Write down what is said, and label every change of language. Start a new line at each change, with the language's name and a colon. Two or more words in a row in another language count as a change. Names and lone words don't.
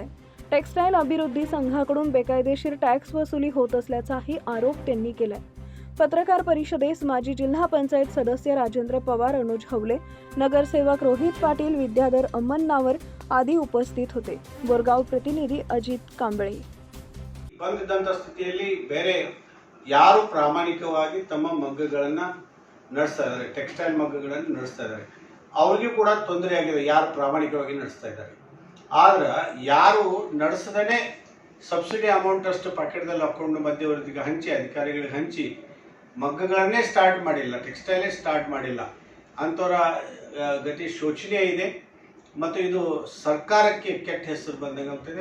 Marathi: टेक्सटाईल अभिवृद्धी संघाकडून बेकायदेशीर टॅक्स वसुली होत असल्याचाही आरोप त्यांनी केलाय। पत्रकार परिषदेस माजी जिल्हा पंचायत सदस्य राजेंद्र पवार, अनुज हवले, नगरसेवक रोहित पाटील, विद्याधर अम्मन्नावर आदी उपस्थित होते। बोरगाव प्रतिनिधी अजित कांबळे।
Kannada: ಬಂದಿದ್ದಂತ ಸ್ಥಿತಿಯಲ್ಲಿ ಬೇರೆ ಯಾರು ಪ್ರಾಮಾಣಿಕವಾಗಿ ತಮ್ಮ ಮಗ್ಗಗಳನ್ನು ನಡೆಸ್ತಾ ಇದ್ದಾರೆ, ಟೆಕ್ಸ್ಟೈಲ್ ಮಗ್ಗಗಳನ್ನು ನಡೆಸ್ತಾ ಇದ್ದಾರೆ, ಅವರಿಗೂ ಕೂಡ ತೊಂದರೆ ಆಗಿದೆ ಯಾರು ಪ್ರಾಮಾಣಿಕವಾಗಿ ನಡೆಸ್ತಾ ಇದ್ದಾರೆ। ಆದ್ರೆ ಯಾರು ನಡೆಸದೇ ಸಬ್ಸಿಡಿ ಅಮೌಂಟ್ ಅಷ್ಟು ಪಾಕೆಟ್ದಲ್ಲಿ ಹಾಕೊಂಡು ಮಧ್ಯವರ್ತಿಗೆ ಹಂಚಿ, ಅಧಿಕಾರಿಗಳಿಗೆ ಹಂಚಿ ಮಗ್ಗಗಳನ್ನೇ ಸ್ಟಾರ್ಟ್ ಮಾಡಿಲ್ಲ, ಟೆಕ್ಸ್ಟೈಲೇ ಸ್ಟಾರ್ಟ್ ಮಾಡಿಲ್ಲ ಅಂಥವರ ಗತಿ ಶೋಚನೀಯ ಇದೆ ಮತ್ತು ಇದು ಸರ್ಕಾರಕ್ಕೆ ಕೆಟ್ಟ ಹೆಸರು ಬಂದಂಗಾಗ್ತದೆ।